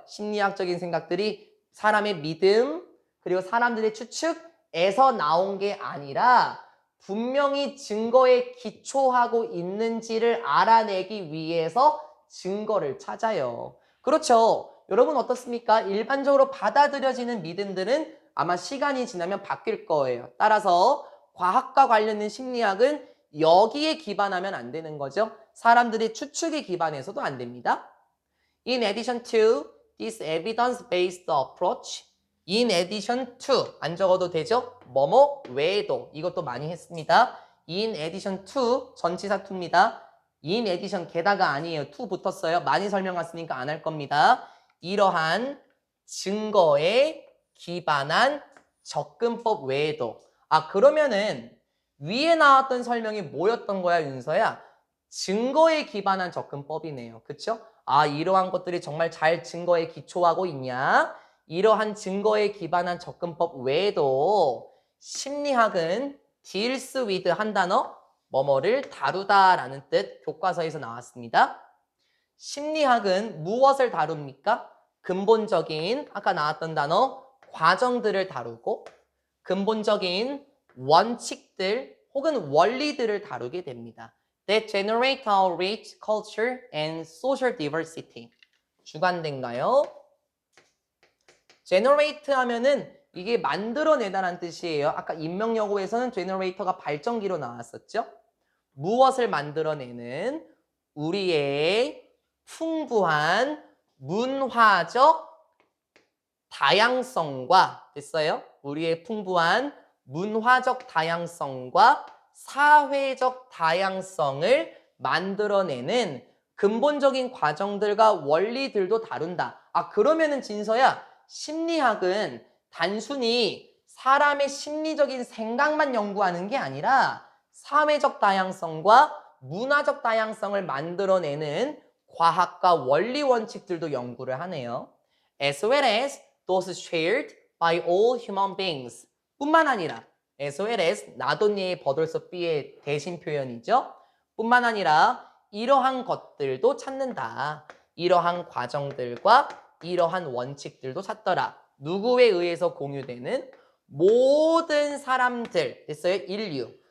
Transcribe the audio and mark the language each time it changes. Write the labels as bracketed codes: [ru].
[ko] 심리학적인 생각들이 사람의 믿음 그리고 사람들의 추측에서 나온 게 아니라 분명히 증거에 기초하고 있는지를 알아내기 위해서 증거를 찾아요. 그렇죠. 여러분 어떻습니까? 일반적으로 받아들여지는 믿음들은 아마 시간이 지나면 바뀔 거예요. 따라서 과학과 관련된 심리학은 여기에 기반하면 안 되는 거죠. 사람들의 추측에 기반해서도 안 됩니다. [en] In addition to this evidence-based approach, in addition to [ko] 안 적어도 되죠? 뭐뭐 외에도 이것도 많이 했습니다. [en] In addition to [ko] 전치사 to입니다. [en] in addition [ko] 게다가 아니에요. to 붙었어요. 많이 설명했으니까 안 할 겁니다. 이러한 증거에 기반한 접근법 외에도 그러면은 위에 나왔던 설명이 뭐였던 거야 윤서야? 증거에 기반한 접근법이네요. 그쵸? 이러한 것들이 정말 잘 증거에 기초하고 있냐? 이러한 증거에 기반한 접근법 외에도 심리학은 [en] deals with [ko] 한 단어 뭐뭐를 다루다라는 뜻 교과서에서 나왔습니다. 심리학은 무엇을 다룹니까? 근본적인 아까 나왔던 단어 과정들을 다루고 근본적인 원칙들 혹은 원리들을 다루게 됩니다. [en] That generate our rich culture and social diversity. [ko] 주관된가요? generate 하면은 이게 만들어내다라는 뜻이에요. 아까 인명여고에서는 generator가 발전기로 나왔었죠. 무엇을 만들어내는 우리의 풍부한 문화적 다양성과 됐어요? 우리의 풍부한 문화적 다양성과 사회적 다양성을 만들어내는 근본적인 과정들과 원리들도 다룬다. 그러면은 진서야 심리학은 단순히 사람의 심리적인 생각만 연구하는 게 아니라 사회적 다양성과 문화적 다양성을 만들어내는 과학과 원리 원칙들도 연구를 하네요. [en] As well as those shared by all human beings. [ko] 뿐만 아니라 [en] as well as [ko] 나돈니의 버들서 B의 대신 표현이죠. 뿐만 아니라 이러한 것들도 찾는다. 이러한 과정들과 이러한 원칙들도 찾더라. 누구에 의해서 공유되는 모든 사람들 됐어요? 인류.